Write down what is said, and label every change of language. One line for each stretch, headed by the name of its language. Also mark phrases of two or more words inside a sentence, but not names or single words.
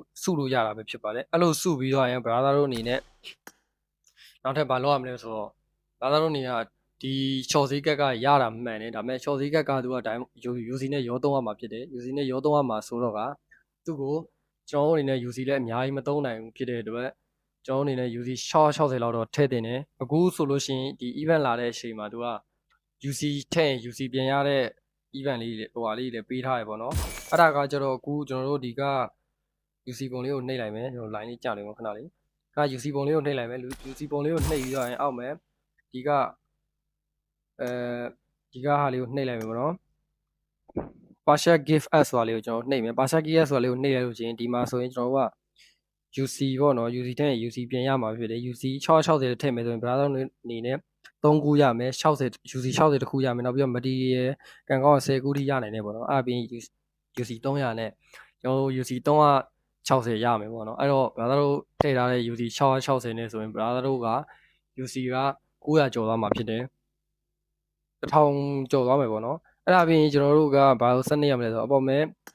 Burmese: စုလို့ရတာပဲဖြစ်ပါတယ်အဲ့လိုစုပြီးတော့ရင် brother တို့အနေနဲ့နောက်ထပ်ဘာလုပ်ရမလဲဆိုတော့ brother တို့အနေနဲ့ဒီ short ဈေးကက်ကရတာမှန်တယ်ဒါပေမဲ့ short ဈေးကက်ကသူကတိုင်း UC နဲ့ရောသုံးရမှာဖြစ်တယ် UC နဲ့ရောသုံးရမှာဆိုတော့ကသူ့ကိုကျွန်တော်တို့အနေနဲ့ UC လည်းအများကြီးမသုံးနိုင်ဘူးဖြစ်တဲ့အတွက်ကျွန်တော်အနေနဲ့ UC 60လောက်တော့ထည့်တင်တယ်အခုဆိုလို့ရှိရင်ဒီ event လာတဲ့အချိန်မှာသူက UC ထည့်ရင် UC ပြန်ရတဲ့ event လေးဟိုဟာလေးတွေပေးထားရပေါ့နော်အဲ့ဒါကကျတော့အခုကျွန်တော်တို့ဒီက UC ပုံလေးကိုနှိပ်လိုက်မယ်ကျွန်တော် line လေးကြာနေမှာခဏလေးက UC ပုံလေးကိုနှိပ်လိုက်မယ် UC ပုံလေးကိုနှိပ်ပြီးတော့ရင်အောက်မယ်ဒီကဒီကဟာလေးကိုနှိပ်လိုက်မယ်ပေါ့နော်
English: partial give us
Burmese: ဆိုတာလေးကိုကျွန်တော်နှိပ်မယ်
English: partial give us
Burmese: ဆိုတာလေးကိုနှိပ်လိုက်လို့ချင်းဒီမှာဆိုရင်ကျွန်တော်တို့က UC ပေါ့နော် UC ထည့်ရင် UC ပြန်ရမှာဖြစ်တယ် UC 660ထည့်မယ်ဆိုရင် brother အနေနဲ့3ခုရမယ်60 UC 60တခုရမယ်နောက်ပြီးတော့ material ကန်ကောင်း10ခုထိရနိုင်တယ်ပေါ့နော်အဲ့ပြီး UC 300နဲ့ကျွန်တော်တို့ UC 360ရမယ်ပေါ့နော်အဲ့တော့ brother တို့ထည့်ထားတဲ့ UC 660နဲ့ဆိုရင် brother တို့က UC က900ကျော်သွားမှာဖြစ်တယ်1000ကျော်သွားမယ်ပေါ့နော်အဲ့ဒါပြီးရင်ကျွန်တော်တို့ကဘာလို့ဆက်နေရမလဲဆိုတော့အပေါ်မဲ့